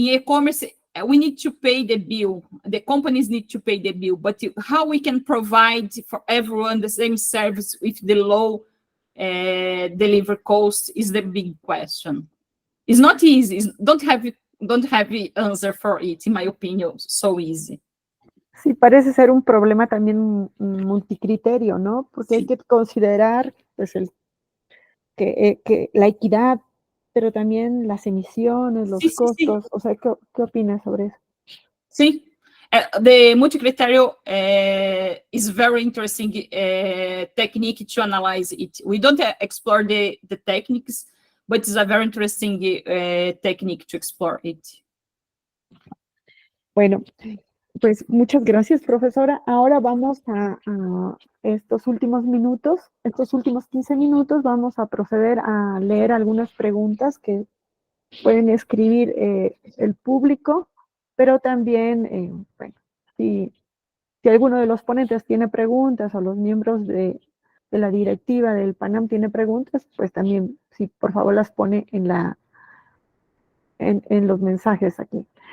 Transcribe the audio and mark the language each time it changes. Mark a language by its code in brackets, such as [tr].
[en] In e-commerce, we need to pay the bill. The companies need to pay the bill, but how we can provide for everyone the same service with the low delivery cost is the big question. It's not easy. Don't have the answer for it, in my opinion, so easy. [es] Sí, parece ser un problema también multicriterio, ¿no? Porque hay que considerar pues, que la equidad, pero también las emisiones, los costos. O sea, ¿qué opinas sobre eso? Sí. [en] The multi-criteria is very interesting technique to analyze it. We don't explore the techniques, but it's a very interesting technique to explore it. [es] Bueno, pues muchas gracias, profesora. Ahora vamos a estos últimos minutos, estos últimos 15 minutos, vamos a proceder a leer algunas preguntas que pueden escribir el público, pero también, bueno, si alguno de los ponentes tiene preguntas o los miembros de la directiva del PANAM tiene preguntas, pues también, si por favor las pone en los mensajes aquí.